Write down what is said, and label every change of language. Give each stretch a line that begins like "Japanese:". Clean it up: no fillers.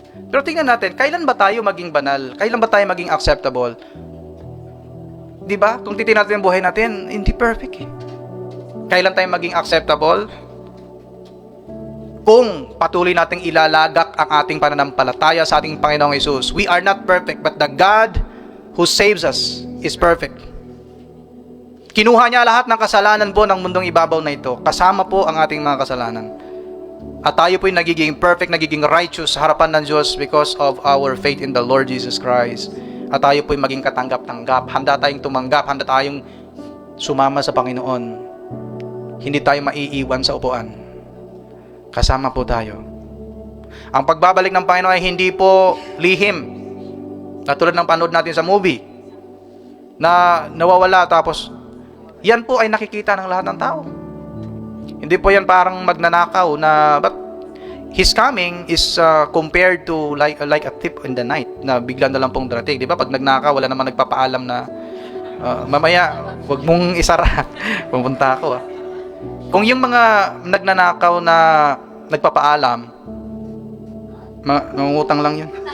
Filipino: Pero tingnan natin, kailan ba tayo maging banal? Kailan ba tayo maging acceptable? Di ba? Kung titingnan natin ang buhay natin, hindi perfect eh. Kailan tayo maging acceptable? Kung patuloy nating ilalagak ang ating pananampalataya sa ating Panginoong Hesus.
English: We are not perfect, but the God who saves us is perfect.
Filipino: Kinuha niya lahat ng kasalanan po ng mundong ibabaw na ito. Kasama po ang ating mga kasalanan. At tayo po'y nagiging perfect, nagiging righteous sa harapan ng Diyos
English: because of our faith in the Lord Jesus Christ.
Filipino: At tayo po'y maging katanggap-tanggap. Handa tayong tumanggap, handa tayong sumama sa Panginoon. Hindi tayo maiiwan sa upuan. Kasama po tayo. Ang pagbabalik ng Panginoon ay hindi po lihim. Katulad ng panood natin sa movie na nawawala tapos yan po ay nakikita ng lahat ng tao. Hindi po yan parang magnanakaw na
English: but His coming is compared to like a thief in the night
Filipino: na bigla na lang pong darating. Di ba? Pag nagnakaw, wala namang nagpapaalam na mamaya, wag mong isara. Pupunta ako Kung yung mga nagnanakaw na nagpapaalam, mangungutang lang yun.